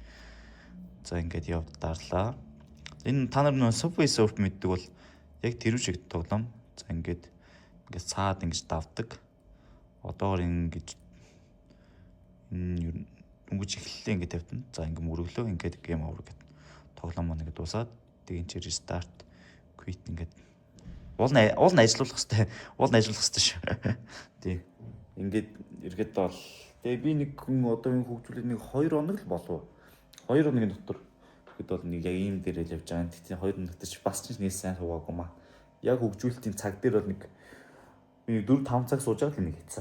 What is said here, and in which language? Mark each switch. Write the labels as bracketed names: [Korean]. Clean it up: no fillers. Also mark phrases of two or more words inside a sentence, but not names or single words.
[Mongolian] За ингээд явдаарлаа. Энэ та нар нөө Subway Surf мэддэг бол яг тэр шиг тоглоом. За ингээд цаад ингэж давдаг. Одоогор ингэж энэ өнгөж эхлэлээ ингэж тавьтана. За ингэ мөрөглөө ингэж [English] game over [Mongolian] гэдэг тоглоом маань ингэ дуусаад тэгин чи [English] restart quit [Mongolian] ингэж уул нь ажиллуулах хэрэгтэй. Уул нь ажиллуулах хэрэгтэй шүү. Тий. Ингээд эргээд бол тэгээ би нэг хүн одоо энэ хөгжүүлээ нэг 2 хоног л болов. 2 хоногийн дотор тэгэд бол нэг яг ийм дээр л явж байгаа. Тэгтээ 2 хоног дотор ч бас ч нэг сайн хуваагүй маа. Яг хөгжүүлэлтийн цаг дээр бол нэг 4-5 цаг сууж байгаа л нэг хийцээ.